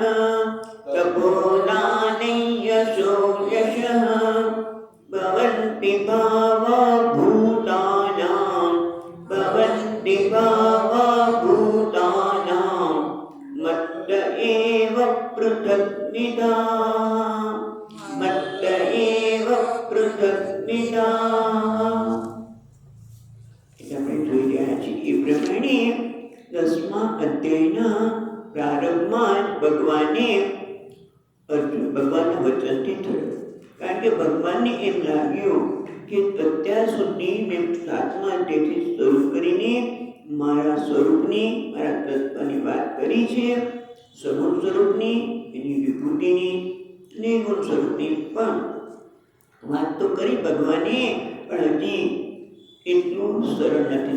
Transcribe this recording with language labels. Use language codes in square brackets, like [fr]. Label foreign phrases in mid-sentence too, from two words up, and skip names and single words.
[sa] तपोदाने यशो यशः भवन्ति भावा भूतानां भवन्ति भावा भूतानां मत्त एव पृथग्विदाः मत्त एव पृथग्विदाः। [gu] આપણે જોઈ રહ્યા છીએ એ પ્રમાણે 10મા અધ્યાયના પ્રારંભમાં જ ભગવાનના વચનથી થયું। કારણ કે ભગવાનને એમ લાગ્યું કે અત્યાર સુધી મેં 7મા અધ્યાયથી શરૂ કરીને મારા સ્વરૂપની મારા તત્વની વાત કરી છે, સગુણ સ્વરૂપની એની વિભૂતિની અને ગુણ સ્વરૂપની પણ વાત તો કરી ભગવાને, પણ હજી એટલું સરળ નથી।